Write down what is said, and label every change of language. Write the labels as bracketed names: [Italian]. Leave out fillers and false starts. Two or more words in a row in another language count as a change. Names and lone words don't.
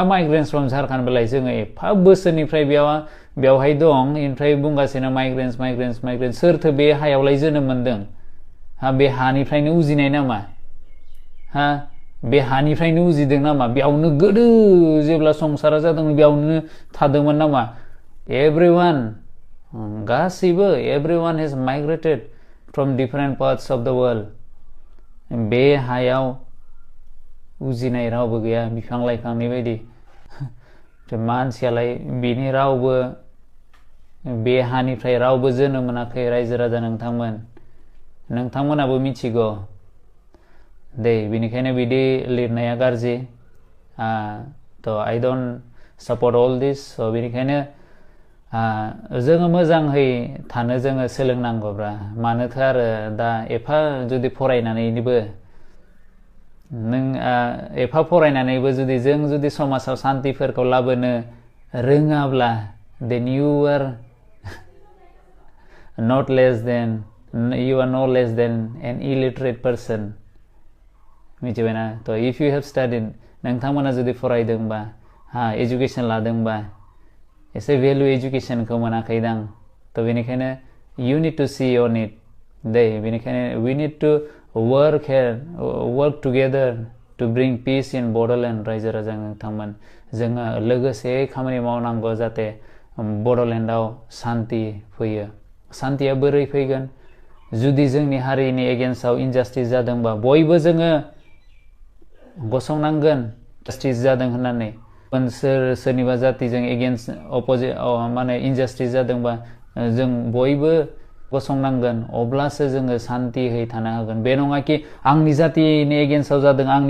[English] migrants from Jharkhand [Bodo] बेलाय जोङो एफा बोसोरनिफ्राय बेवहाय दं ओमफ्राय बुंगासिनो माइग्रेन्ट्स सोरथो बे हायावलाय जोनोम मोन्दों हा बे हानिफ्रायनो उजिनाय नामा हा बे हानिफ्रायनो उजिदों नामा बेयावनो गोदो जेब्ला संसारा जादोंमोन बेयावनो थादोंमोन नामा everyone गासैबो [English] everyone has migrated from different parts of the world [Bodo] बे हायाव उजिनाय रावबो गैया बिफां लाइफांनि बायदि मानसियालाय बिनि रावबो बे हानिफ्राय रावबो जोनोम मोनाखै रायजो राजा नोंथांमोनाबो मिथिगौ दे बेनिखायनो बिदि लिरनाया गाज्रि थ' [English] I don't support all this so [Bodo] बेनिखायनो जोङो मोजाङै थानो जोङो सोलोंनांगौब्रा मानोथो आरो दा एफा जुदि फरायनानैबो नों एफा फरायनानैबो जों जुदि समाजाव शान्तिफोरखौ लाबोनो रोङाब्ला [English] then you are no less than an illiterate person [Bodo] मिथिबायना थ' [English] if you have studied [Bodo] नोंथांमोना जुदि फरायदोंबा एजुकेसन लादोंबा एसे भेलु एजुकेसनखौ मोनाखैदां थ' [English] बेनिखायनो you need to see on it [Bodo] दे बेनिखायनो [English] we need to work together to bring peace in Bodoland [Bodo] रायजो राजा नोंथांमोन जोङो लोगोसे खामानि मावनांगौ जाहाथे बड'लेण्डआव शान्ति फैयो शान्तिया बोरै फैगोन जुदि जोंनि हारिनि एगेन्स्टआव इनजास्टिस जादोंबा बयबो जोङो गसंनांगोन जास्टिस जादों होननानै सोरनिबा जातिजों [English] against opposite [Bodo] माने इनजास्टिस जादोंबा जों बयबो गसंनांगोन अब्लासो जोङो शान्तियै थानो हागोन बे नङा कि आंनि जातिनि एगेन्स्टआव जादों